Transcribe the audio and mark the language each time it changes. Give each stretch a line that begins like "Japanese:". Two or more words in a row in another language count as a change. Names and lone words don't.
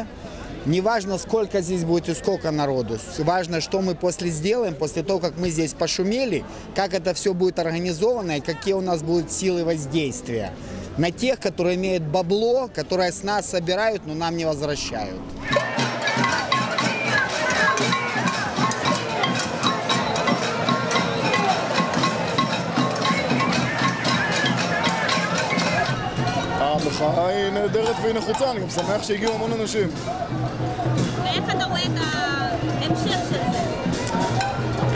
Russian: Неважно, сколько здесь будет и сколько народу. Важно, что мы после сделаем, после того, как мы здесь пошумели, как это все будет организовано и какие у нас будут силы воздействия на тех, которые имеют бабло, которые с нас собирают, но нам не возвращают.
Hebrew: המחאה היא נהדרת והיא נחוצה, אני גם שמח שהגיעו המון אנשים. ואיך אתה רואה את ההמשך של זה?